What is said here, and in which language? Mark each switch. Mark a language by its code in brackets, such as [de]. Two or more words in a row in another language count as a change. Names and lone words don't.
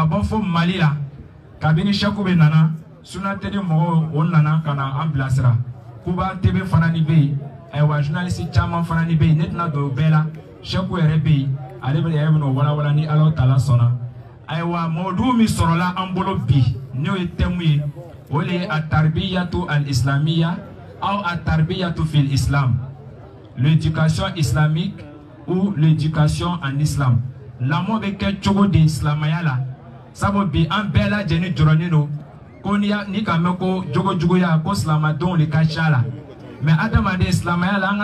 [bm] bɔ fo Mali la kabini Sheku bɛ nana Suna TV mɔgɔw o nana ka na an bilasira Kuba TV fana ni bɛ yen ayiwa journaliste caman fana ni bɛ yen ne tɛna don o bɛɛ la Sheku yɛrɛ bɛ yen ale bɛ yɛrɛ bɛ n'o walawala ni Ala Taala sɔnna ayiwa mɔdu min sɔrɔla an bolo bi n'o ye thème ye o de ye [ar] التربية الإسلامية [bm] ou [ar] التربية في الإسلام, [fr] l'éducation islamique ou l'éducation en islam. [bm] Lamɔ bɛ kɛ cogo di silamɛya la sabu bi an bɛɛ lajɛlen jɔrɔnen don ko ni ka mɛn ko jogojuguya ko silamɛdenw de ka ca la mais adamaden silamɛya la